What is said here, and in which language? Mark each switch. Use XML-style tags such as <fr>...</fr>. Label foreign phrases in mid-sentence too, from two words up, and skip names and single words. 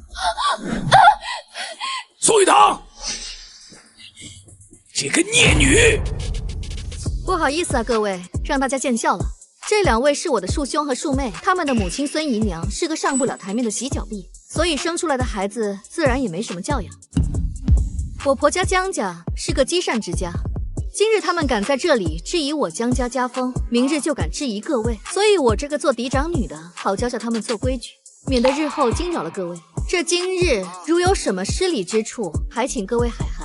<zh>宋雨堂，這個孽女！不好意思啊，各位，讓大家見笑了。這2位是我的庶兄和庶妹，他們的母親孫姨娘是個上不了台面的洗腳婢，所以生出來的孩子自然也沒什麼教養。我婆家江家是個積善之家，今日他們敢在這裡質疑我江家家風，明日就敢質疑各位，所以我這個做嫡長女的，好教教他們做規矩，免得日後驚擾了各位。這今日如有什麼失禮之處，還請各位海涵。</zh>